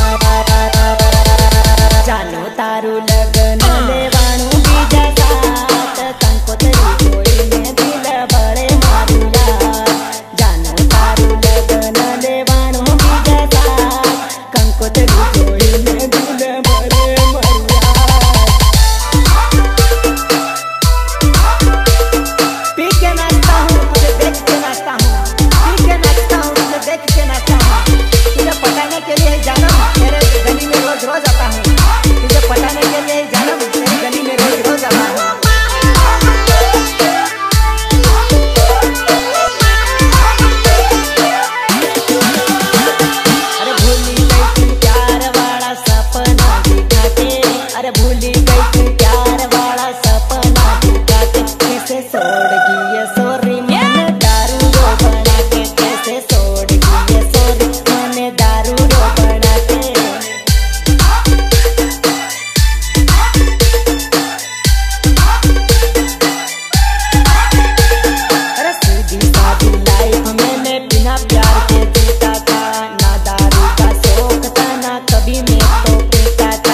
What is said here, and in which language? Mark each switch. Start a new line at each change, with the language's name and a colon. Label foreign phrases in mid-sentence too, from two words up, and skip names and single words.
Gujarati: જાનો તારું લગન લેવાણું બીજા સાથ કંકોતરી જોઈને દિલ બળે મારું યાદ જાનો તારું લગન લેવાણું બીજા સાથ કંકોતરી જોઈને દિલ બળે મારું યાદ।
Hindi: पी के नाचता हूँ तुझे देख के नाचता हूँ पी के नाचता हूँ तुझे देख के नाचता हूँ तुझे पटाने के लिए जानम तेरे गली में रोज रोज आता हूँ तुझे पटाने के लिए जानम तेरी गली में रोज रोज आता हूँ। अरे भूली गई तू प्यार वाला सपना दिखा के अरे भूली गई तू प्यार वाला सपना दिखा के कैसे छोड़ गई सॉरी मैंने दारू रो बना के कैसे छोड़ गई सॉरी मैंने दारू रो बना के। अरे सीधी सादी लाइफ मैंने बिना प्यार के जीता था ना दारू का शौक था ना कभी मैं तो पीता था।